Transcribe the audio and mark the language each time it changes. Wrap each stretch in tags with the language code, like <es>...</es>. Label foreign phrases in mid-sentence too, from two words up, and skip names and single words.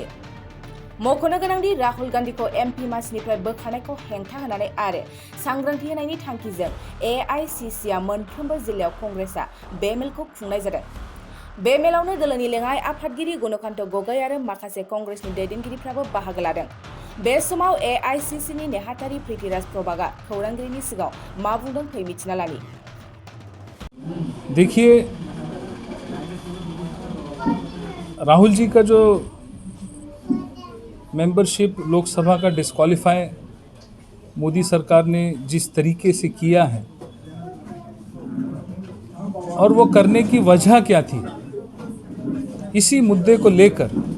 <brx>मख'नो गोनांदि राहुल गान्धीखौ एमपि मासिनिफ्राय बोखारनायखौ हेंथा होनानै आरो सांग्रांथि होनायनि थांखिजों एआईसीसीआ मोनफ्रोमबो जिल्लायाव कंग्रेसआ बे मेलखौ खुंनाय जादों। बे मेलावनो दोलोनि लेङाइ आफादगिरि गुणकान्त गगৈ आरो माखासे कंग्रेसनि दैदेनगिरिफ्राबो बाहागो लादों। बे समाव एआईसीसीनि नेहाथारि पृथ्वीराज प्रभातआ खौरांगिरिनि सिगाङाव मा बुंदों फै मिथिना लानि।</brx> <hi>देखिए, राहुल जी का जो मेंबरशिप लोकसभा का डिस्क्वालीफाई मोदी सरकार ने जिस तरीके से किया है और वो करने की वजह क्या थी, इसी मुद्दे को लेकर</hi>